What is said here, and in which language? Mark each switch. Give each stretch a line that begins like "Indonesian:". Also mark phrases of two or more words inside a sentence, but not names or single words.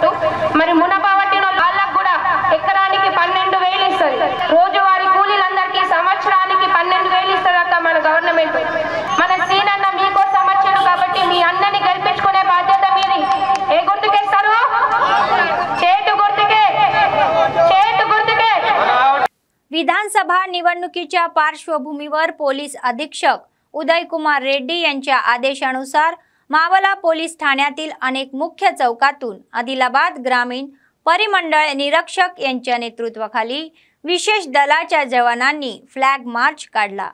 Telugu: మరి మునపవట్టిన వాళ్ళకు కూడా ఎకరానికి 12,000 ఇస్తుంది। రోజువారీ కూలీలందరికీ సంవత్సరానికి 12,000 ఇస్తుంది అక్క మన గవర్నమెంట్। మన సీనన్న మీకోసం వచ్చాడు కాబట్టి మీ అన్నని గెలిపించుకునే బాధ్యత మీది। ఏ గుర్తుకేస్తారు? చేతు గుర్తుకే, చేతు गुर्तुके।
Marathi: विधानसभा निवडणुकीच्या पार्श्वभूमीवर पोलीस अधीक्षक उदय कुमार रेड्डी यांच्या आदेशानुसार मावला पोलीस ठाण्यातील अनेक मुख्य चौकातून आदिलाबाद ग्रामीण परिमंडळ निरीक्षक यांच्या नेतृत्वाखाली विशेष दलाच्या जवानांनी फ्लॅग मार्च काढला।